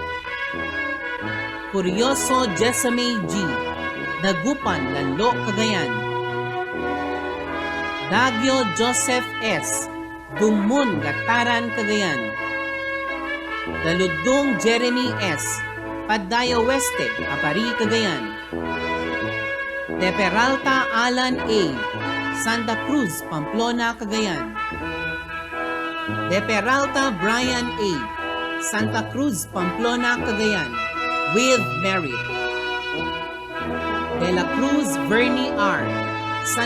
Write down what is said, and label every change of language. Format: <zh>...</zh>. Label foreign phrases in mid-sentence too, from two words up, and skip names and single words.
<en>Curioso Jessame G. Dagupan, Lalo, Cagayan. Dagyo Joseph S. Dumun, Gataran, Cagayan. Daludong Jeremy S. Padaya Oeste, Aparri, Cagayan. De Peralta Alan A. Santa Cruz, Pamplona, Cagayan. De Peralta Brian A. Santa Cruz, Pamplona, Cagayan, with merit. De la Cruz Vernie R.</en>